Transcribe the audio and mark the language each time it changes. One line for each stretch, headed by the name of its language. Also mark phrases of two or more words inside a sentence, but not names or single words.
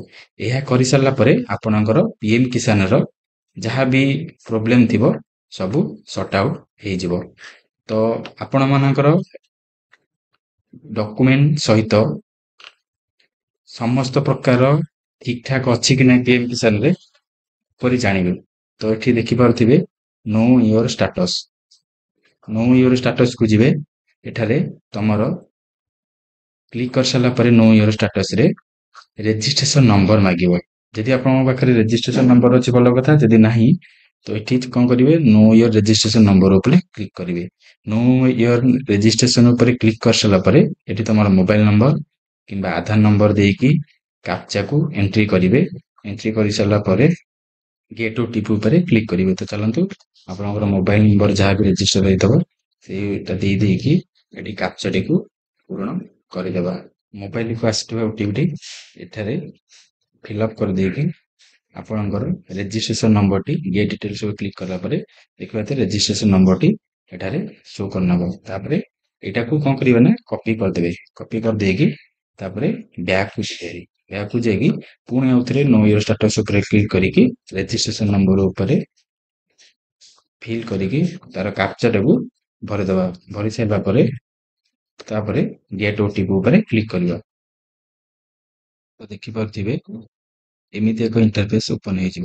Odia: ଏହା କରିସାରିଲା ପରେ ଆପଣଙ୍କର ପିଏମ୍ କିଷାନର ଯାହା ବି ପ୍ରୋବ୍ଲେମ ଥିବ ସବୁ
English: sort out
Odia: ହେଇଯିବ। ତ ଆପଣମାନଙ୍କର ଡକୁମେଣ୍ଟ ସହିତ ସମସ୍ତ ପ୍ରକାର ଠିକ ଠାକ ଅଛି କି ନାହିଁ ପିଏମ୍ କିଷାନରେ କିପରି ଜାଣିବେ? ତ ଏଠି ଦେଖିପାରୁଥିବେ
English: know your status
Odia: କୁ ଯିବେ। ଏଠାରେ ତମର କ୍ଲିକ୍ କରିସାରିଲା ପରେ
English: know your status
Odia: ରେ
English: registration number
Odia: ମାଗିବ। ଯଦି ଆପଣଙ୍କ ପାଖରେ
English: registration number
Odia: ଅଛି ଭଲ କଥା, ଯଦି ନାହିଁ ତ ଏଠି କଣ କରିବେ,
English: know your registration number
Odia: ଉପରେ କ୍ଲିକ୍ କରିବେ।
English: know your registration
Odia: ଉପରେ କ୍ଲିକ୍ କରିସାରିଲା ପରେ ଏଠି ତମର
English: mobile number
Odia: କିମ୍ବା ଆଧାର ନମ୍ବର ଦେଇକି କାପ୍ଚାକୁ ଏଣ୍ଟ୍ରି କରିବେ। ଏଣ୍ଟ୍ରି କରିସାରିଲା ପରେ
English: get OTP
Odia: ଉପରେ କ୍ଲିକ୍ କରିବେ। ତ ଚାଲନ୍ତୁ ଆପଣଙ୍କର
English: mobile number
Odia: ଯାହା ବି ରେଜିଷ୍ଟର ହେଇଥିବ ସେଇଟା ଦେଇକି ଏଠି କାପ୍ଚାଟିକୁ ପୂରଣ କରିଦେବା। ମୋବାଇଲକୁ ଆସିଥିବା OTPଟି ଏଠାରେ ଫିଲ୍ଅପ୍ କରିଦେଇକି ଆପଣଙ୍କର
English: registration number get details
Odia: ଉପରେ କ୍ଲିକ୍ କଲା ପରେ ଦେଖିବା
English: registration number
Odia: ଏଠାରେ ଶୋ କରିନେବ। ତାପରେ ଏଇଟାକୁ କଣ କରିବେ ନା କପି କରିଦେବେ। କପି କରିଦେଇକି ତାପରେ ବ୍ୟାକକୁ ଯାଇକି ପୁଣି ଆଉଥରେ
English: know your status
Odia: ଉପରେ କ୍ଲିକ୍ କରିକି
English: registration number
Odia: ଉପରେ ଫିଲ୍ କରିକି ତାର କାପ୍ଚାଟାକୁ ଭରିଦେବା। ଭରି ସାରିଲା ପରେ ତାପରେ
English: get OTP
Odia: ଉପରେ କ୍ଲିକ୍ କରିବା। ତ ଦେଖିପାରୁଥିବେ ଏମିତି ଏକ
English: interface open
Odia: ହେଇଯିବ।